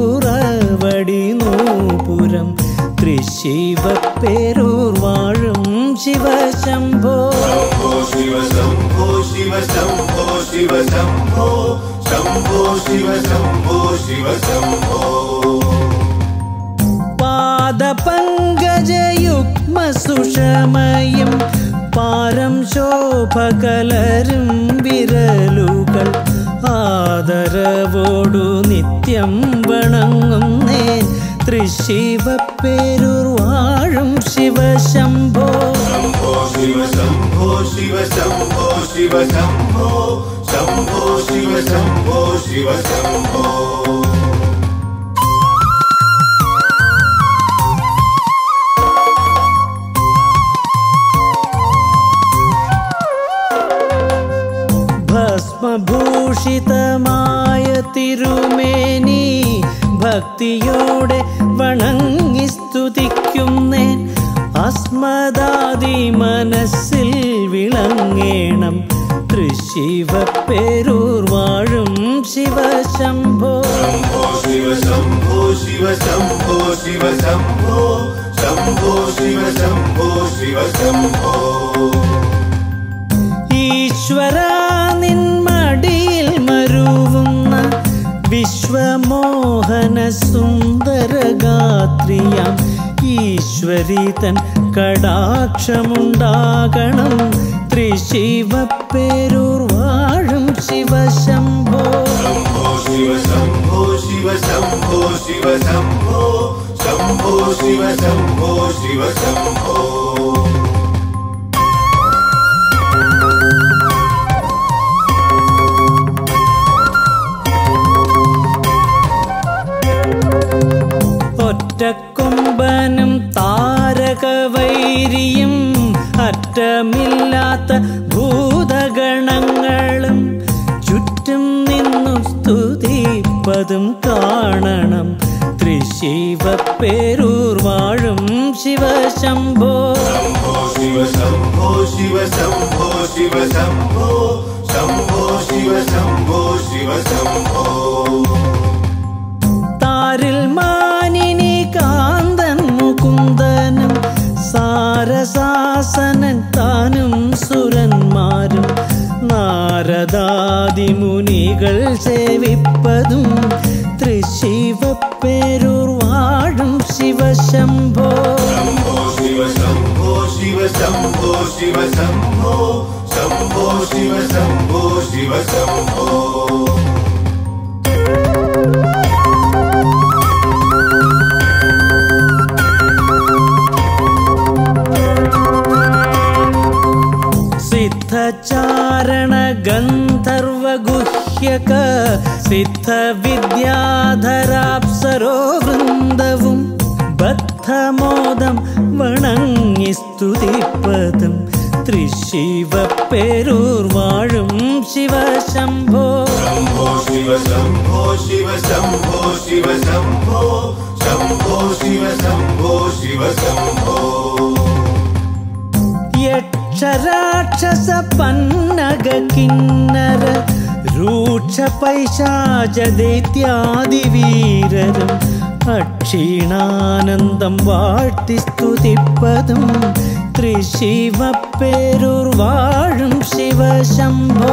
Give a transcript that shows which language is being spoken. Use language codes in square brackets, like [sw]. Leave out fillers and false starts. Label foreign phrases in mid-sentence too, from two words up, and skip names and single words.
[ml] പുറവടി നൂപുരം തൃശിവപ്പേരൂർ വാഴും ശിവ ശംഭോ [sa] शम्भो शिव शम्भो शिव शम्भो शिव शम्भो शम्भो शिव शम्भो शिव शम्भो [ml] പാദപങ്കജയുഗ്മ സുഷമയും പാരം ശോഭകലരും വിരലുകൾ ആദരവോടു നിത്യം വണങ്ങുന്നേൻ തൃശിവപ്പേരൂർ വാഴും ശിവ ശംഭോ [sa] शम्भो शिव शम्भो शिव शम्भो शिव शम्भो शम्भो शिव शम्भो शिव शम्भो [ml] ഭസ്മഭൂഷിതമായ തിരുമേനി ഭക്തിയോടെ വണങ്ങി സ്തുതിക്കുന്നേൻ അസ്മദാദി മനസ്സിൽ വിളങ്ങേണം തൃശിവപ്പേരൂർ വാഴും ശിവ ശംഭോ [sa] शम्भो शिव शम्भो शिव शम्भो शिव शम्भो शम्भो शिव शम्भो शिव शम्भो [ml] ഈശ്വര നിന്മടിയിൽ മരുവുന്ന വിശ്വമോഹന സുന്ദരഗാത്രിയാം ഈശ്വരി തൻ കടാക്ഷമുണ്ടാകണം തൃശിവപ്പേരൂർ വാഴും ശിവ ശംഭോ [sa] शम्भो शिव शम्भो शिव शम्भो शिव शम्भो शम्भो शिव शम्भो शिव शम्भो [ml] ഒറ്റക്കൊമ്പനും താരകവൈരിയും അറ്റമില്ലാത്ത ഭൂതഗണങ്ങളും ചുറ്റും നിന്നു സ്തുതിപ്പതും കാണണം തൃശിവപ്പേരൂർ വാഴും ശിവ ശംഭോ [sa] शम्भो शिव शम्भो शिव शम्भो शिव शम्भो शम्भो शिव शम्भो शिव शम्भो [ml] താരിൽ മാനിനി കാന്തൻ മുകുന്ദനും സാരസാസനൻ താനും സുരന്മാരും നാരദാദി മുനികൾ സേവിപ്പതും തൃശിവപ്പേരൂർ വാഴും ശിവ ശംഭോ [sa] शम्भो शिव शम्भो शिव शम्भो शिव शम्भो शम्भो शिव शम्भो शिव शम्भो [ml] സിദ്ധചാരണ ഗന്ധർവഗുഹ്യക സിദ്ധവിദ്യാധരാപ്സരോ വൃന്ദവും ബദ്ധമോദം വണങ്ങി സ്തുതിപ്പതും തൃശിവപ്പേരൂർ വാഴും ശിവ ശംഭോ [sa] शम्भो शिव शम्भो शिव शम्भो शिव शम्भो शम्भो शिव शम्भो शिव शम्भो [ml] യക്ഷരാക്ഷസ പന്നഗ കിന്നര രൂക്ഷ പൈശാച ദൈത്യാദി വീരരും അക്ഷീണാനന്ദം വാഴ്ത്തി സ്തുതിപ്പതും തൃശിവപ്പേരൂർ വാഴും ശിവ ശംഭോ